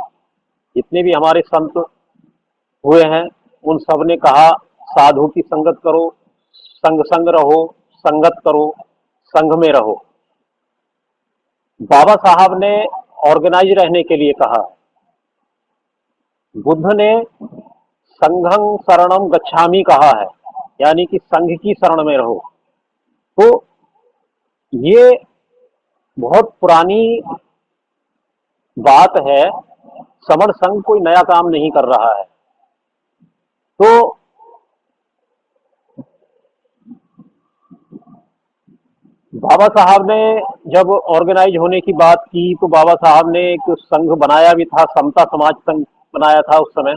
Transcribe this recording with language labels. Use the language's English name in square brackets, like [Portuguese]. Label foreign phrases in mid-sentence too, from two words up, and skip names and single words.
[Hindi] जितने भी हमारे संत हुए हैं उन सब ने कहा साधु की संगत करो, संग संग रहो, संगत करो, संघ में रहो। बाबा साहब ने ऑर्गेनाइज रहने के लिए कहा। बुद्ध ने [Pali] संघं शरणम गच्छामि [Hindi] कहा है, यानी कि संघ की शरण में रहो। तो ये बहुत पुरानी बात है। समर संघ कोई नया काम नहीं कर रहा है। तो बाबा साहब ने जब ऑर्गेनाइज होने की बात की तो बाबा साहब ने एक संघ बनाया भी था, समता समाज संघ बनाया था उस समय।